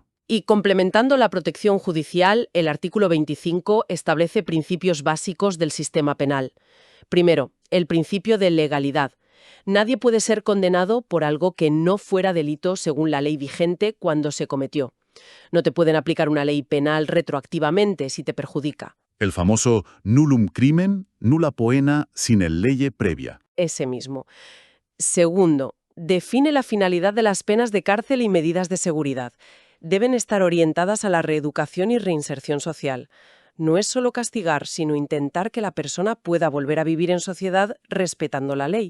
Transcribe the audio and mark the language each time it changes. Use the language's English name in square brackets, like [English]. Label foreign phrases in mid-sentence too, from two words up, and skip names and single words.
[Spanish] Y complementando la protección judicial, el artículo 25 establece principios básicos del sistema penal. Primero, el principio de legalidad. Nadie puede ser condenado por algo que no fuera delito según la ley vigente cuando se cometió. No te pueden aplicar una ley penal retroactivamente si te perjudica. El famoso [Latin] nullum crimen, nulla poena sine lege previa. [Spanish] Ese mismo. Segundo, define la finalidad de las penas de cárcel y medidas de seguridad. Deben estar orientadas a la reeducación y reinserción social. No es solo castigar, sino intentar que la persona pueda volver a vivir en sociedad respetando la ley.